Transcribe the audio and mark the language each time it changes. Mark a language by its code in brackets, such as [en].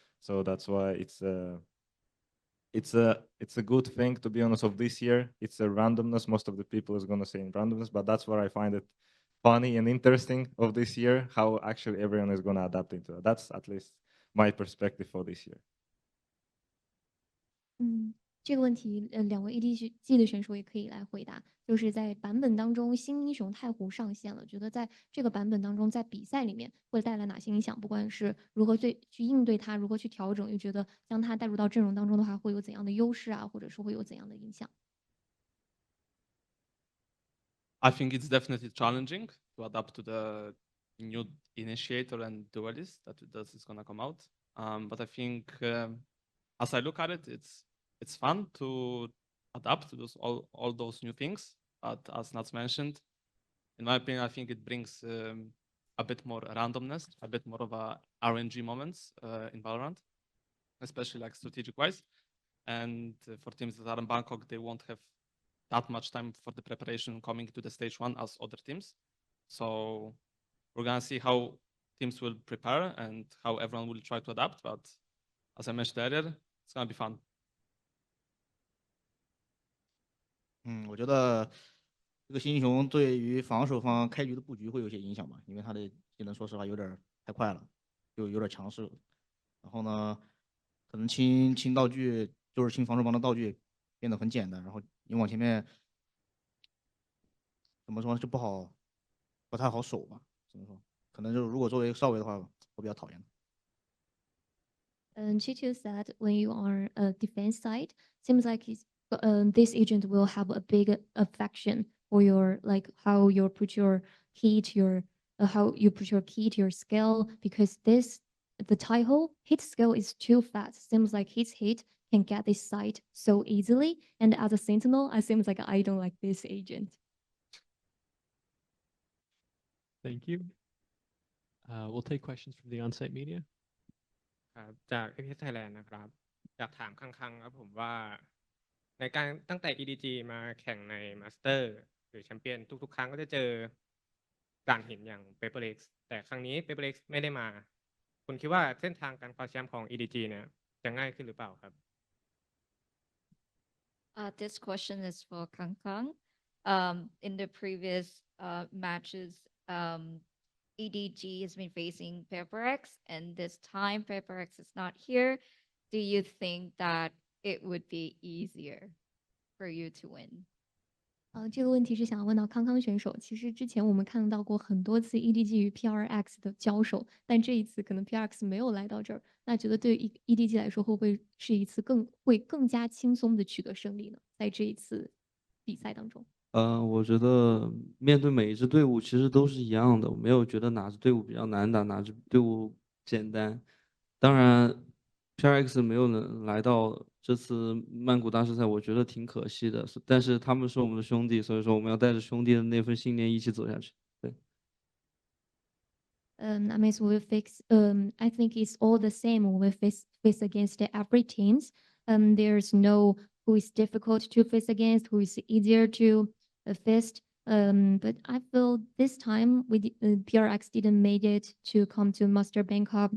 [en] So that's why it's a good thing, to be honest, of this year. It's a randomness. Most of the people is going to say in randomness, but that's where I find it funny and interesting of this year, how actually everyone is going to adapt into it. That's at least my perspective for this year. [zh] 这个问题，两位 EDG 的选手也可以来回答。就是在版本当中，新英雄太湖上线了，觉得在这个版本当中，在比赛里面会带来哪些影响？不管是如何去应对它，如何去调整，又觉得将它带入到阵容当中的话，会有怎样的优势啊，或者说会有怎样的影响？ [en] I think it's definitely challenging to adapt to the new initiator and duelist that is going to come out. But I think as I look at it, it's fun to adapt to all those new things. But as Nats mentioned, in my opinion, I think it brings a bit more randomness, a bit more of a RNG moments in Valorant, especially like strategic wise. And for teams that are in Bangkok, they won't have that much time for the preparation coming to the stage 1 as other teams. So we're gonna see how teams will prepare and how everyone will try to adapt. But as I mentioned earlier, it's gonna be fun. [zh] 我觉得这个新英雄对于防守方开局的布局会有些影响吧，因为他的技能说实话有点太快了，就有点强势了。然后呢，可能清道具就是清防守方的道具变得很简单，然后你往前面怎么说呢就不太好守吧？怎么说？可能就是如果作为少尉的话，我比较讨厌。 [en] Chicho said when you are a defense side, seems like this agent will have a big affection for your like how you put your key to your how you put your key to your skill because the Taiho hit skill is too fast. Seems like his hit can get this side so easily. And as a sentinel, it seems like I don't like this agent. Thank you. We'll take questions from the on-site media. [th] ครับจากประเทศไทยแลนด์นะครับอยากถามคังครับผมว่าในการตั้งแต่ EDG มาแข่งในมาสเตอร์หรือแชมเปี้ยนทุกๆครั้งก็จะเจอการเห็นอย่าง Paper X แต่ครั้งนี้ Paper X ไม่ได้มาคุณคิดว่าเส้นทางการคว้าแชมป์ของ EDG เนี่ยจะง่ายขึ้นหรือเปล่าครับ [en] This question is for Kang Kang. In the previous matches, EDG has been facing Paper X, and this time Paper X is not here. Do you think that it would be easier for you to win? [zh] 这个问题是想要问到康康选手。其实之前我们看到过很多次 EDG 与 PRX 的交手，但这一次可能 PRX 没有来到这儿。那觉得对于 EDG 来说，会不会是一次更加轻松的取得胜利呢？在这一次比赛当中。我觉得面对每一支队伍其实都是一样的，我没有觉得哪支队伍比较难打，哪支队伍简单。当然 ，PRX 没有能来到这次曼谷大师赛，我觉得挺可惜的。但是他们是我们的兄弟，所以说我们要带着兄弟的那份信念一起走下去。对。 [en] I mean, we fix. I think it's all the same when we face against every teams. There's no who is difficult to face against, who is easier to face. But I feel this time PRX didn't make it to come to Master Bangkok.